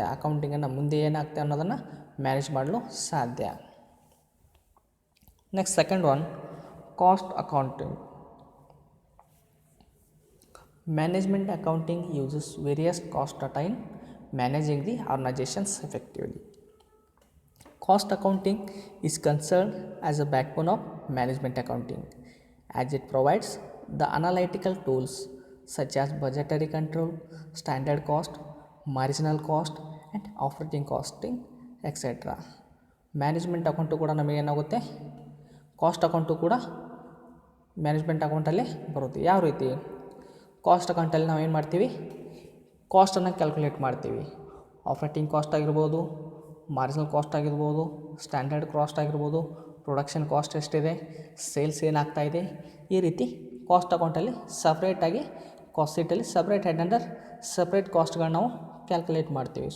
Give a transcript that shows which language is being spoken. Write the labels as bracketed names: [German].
[Kannada] ಅಕೌಂಟಿಂಗನ್ನು ಮುಂದೆ ಏನಾಗ್ತದೆ ಅನ್ನೋದನ್ನು ಮ್ಯಾನೇಜ್ ಮಾಡಲು ಸಾಧ್ಯ. [English] Next second one, cost accounting. Management accounting uses various cost data in managing the organisations effectively. Cost accounting is concerned as a backbone of management accounting, as it provides the analytical tools such as budgetary control, standard cost, marginal cost, and operating costing, etc. [Kannada] Management account ಕೂಡ ನಮಗೇನಾಗುತ್ತೆ, cost account ಕೂಡ management ಅಕೌಂಟಲ್ಲೇ ಬರುತ್ತೆ. ಯಾವ ರೀತಿ? Cost ಅಕೌಂಟಲ್ಲಿ ನಾವೇನು ಮಾಡ್ತೀವಿ, ಕಾಸ್ಟನ್ನು calculate ಮಾಡ್ತೀವಿ. Operating cost ಆಗಿರ್ಬೋದು, ಮಾರ್ಜಿನಲ್ ಕಾಸ್ಟ್ ಆಗಿರ್ಬೋದು, ಸ್ಟ್ಯಾಂಡರ್ಡ್ ಕಾಸ್ಟ್ ಆಗಿರ್ಬೋದು, ಪ್ರೊಡಕ್ಷನ್ ಕಾಸ್ಟ್ ಎಷ್ಟಿದೆ, ಸೇಲ್ಸ್ ಏನಾಗ್ತಾಯಿದೆ, ಈ ರೀತಿ ಕಾಸ್ಟ್ ಅಕೌಂಟಲ್ಲಿ ಸಪ್ರೇಟಾಗಿ cost ಶೀಟಲ್ಲಿ separate head under separate ಕಾಸ್ಟ್ಗಳನ್ನ ನಾವು ಕ್ಯಾಲ್ಕುಲೇಟ್ ಮಾಡ್ತೀವಿ.